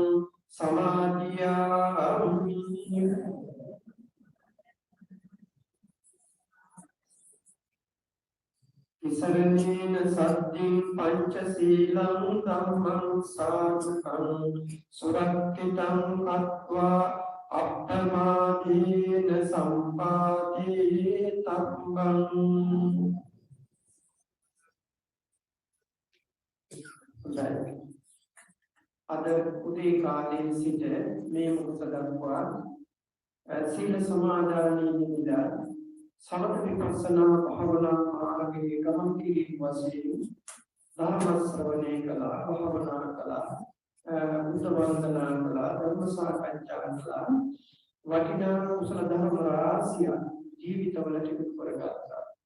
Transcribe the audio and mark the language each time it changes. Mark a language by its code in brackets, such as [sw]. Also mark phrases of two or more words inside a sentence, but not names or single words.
[pi] Samadhiyami Kisaranena saddhim panchasilam dhammam sadhukam Surakkitam kattva appamadena sampadi tabbam [si] අද උදේ කාලයේ සිට මේ මොහොත දක්වා සීල සමාදානයේදී සමථ විපස්සනා භාවනා මාර්ගයේ ගමන් කිරීම වශයෙන් ධර්ම ශ්‍රවණය කළා, භාවනා කළා, බුද්ධ වන්දනා කළා, ධර්ම සාකච්ඡා කළා, වටිනා කුසල ධර්ම රාශිය ජීවිතවලට එකතු කරගත්තා.